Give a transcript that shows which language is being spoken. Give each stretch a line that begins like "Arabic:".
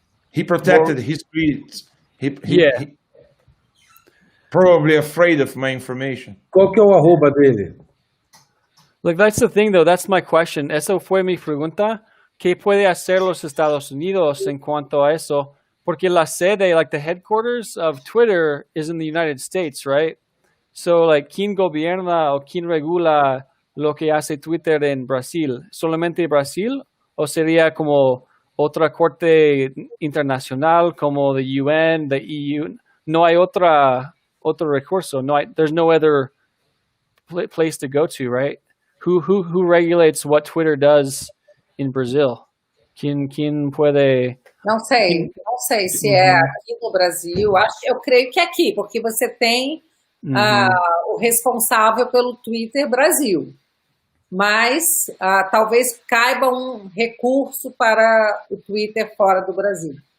English: He protected his tweets. Yeah. He probably afraid of my information.
Portuguese: Qual que é o arroba dele?
English: like that's the thing though, that's my question.
Spanish: Eso fue mi pregunta. ¿Qué puede hacer los Estados Unidos en cuanto a eso? Porque la sede,
English: like the headquarters of Twitter is in the United States, right? So like,
Spanish: ¿quién gobierna o quién regula lo que hace Twitter en Brasil? ¿Solamente Brasil? ¿O sería como otra corte internacional como the UN, the EU? No hay otro recurso.
English: There's no other place to go to, right? Who regulates what Twitter does in Brazil?
Spanish: ¿Quién puede?
Portuguese: Não sei se é aqui no Brasil. Eu creio que é aqui, porque você tem o responsável pelo Twitter Brasil. Mas talvez caiba um recurso para o Twitter fora do Brasil.